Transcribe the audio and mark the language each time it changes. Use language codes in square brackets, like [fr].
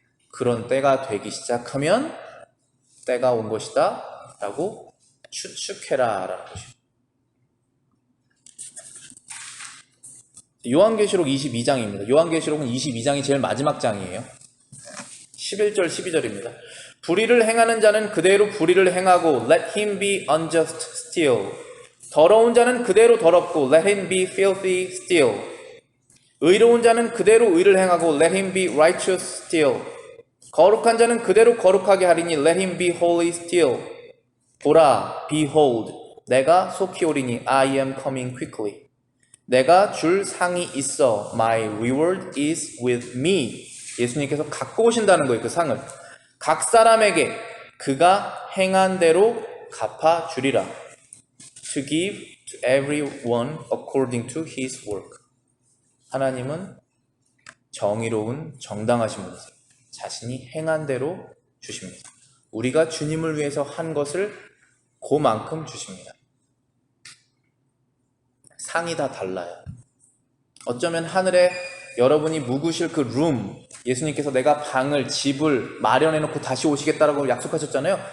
[ko] 그런 때가 되기 시작하면 때가 온 것이다 라고 추측해라 라는 것입니다. 요한계시록 22장입니다. 요한계시록은 22장이 제일 마지막 장이에요. 11절 12절입니다. 불의를 행하는 자는 그대로 불의를 행하고 [en] let him be unjust still. [ko] 더러운 자는 그대로 더럽고 [en] let him be filthy still. [ko] 의로운 자는 그대로 의를 행하고 [en] let him be righteous still. [ko] 거룩한 자는 그대로 거룩하게 하리니 [en] let him be holy still. [ko] 보라, behold, 내가 속히 오리니 [en] I am coming quickly. [ko] 내가 줄 상이 있어, [en] my reward is with me. [ko] 예수님께서 갖고 오신다는 거예요. 그 상을. 각 사람에게 그가 행한 대로 갚아주리라. [en] To give to everyone according to his work. [ko] 하나님은 정의로운 정당하신 분이세요. 자신이 행한 대로 주십니다. 우리가 주님을 위해서 한 것을 그만큼 주십니다. 상이 다 달라요. 어쩌면 하늘에 여러분이 묵으실 그 룸, 예수님께서 내가 방을, 집을 마련해 놓고 다시 오시겠다라고 약속하셨잖아요.